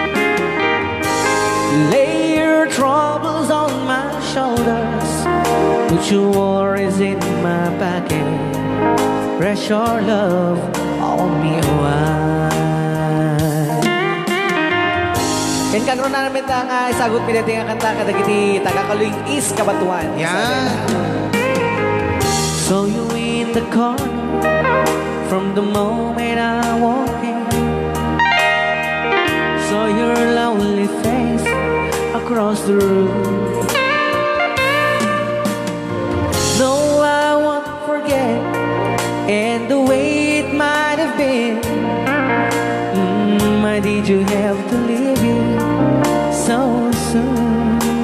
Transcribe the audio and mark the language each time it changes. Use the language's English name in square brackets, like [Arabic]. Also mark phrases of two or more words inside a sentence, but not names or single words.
[English] Lay your troubles on my shoulders, put Put your worries in my pocket. Press your love on me why. [Iloko] Ken kagron na namin nga isagot pinati nga kanta kadagiti tagakaluing is kabatuan. Yan. [English] So you in the corner from the moment I walk in. Saw your lonely face across the room. Though I won't forget, and the way it might have been, why did you have to leave it so soon?